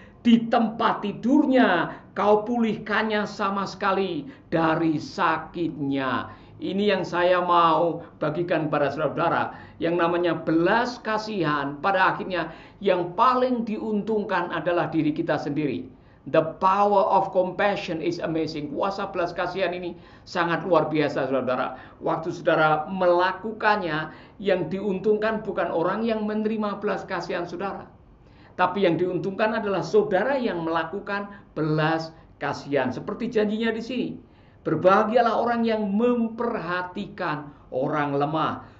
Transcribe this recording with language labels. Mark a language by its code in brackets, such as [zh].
[id] Di tempat tidurnya kau pulihkannya sama sekali dari sakitnya. Ini yang saya mau bagikan kepada saudara-saudara. Yang namanya belas kasihan, pada akhirnya yang paling diuntungkan adalah diri kita sendiri. [en] The power of compassion is amazing. [id] Kuasa belas kasihan ini sangat luar biasa, saudara. Waktu saudara melakukannya, yang diuntungkan bukan orang yang menerima belas kasihan saudara, tapi yang diuntungkan adalah saudara yang melakukan belas kasihan. Seperti janjinya di sini, berbahagialah orang yang memperhatikan orang lemah.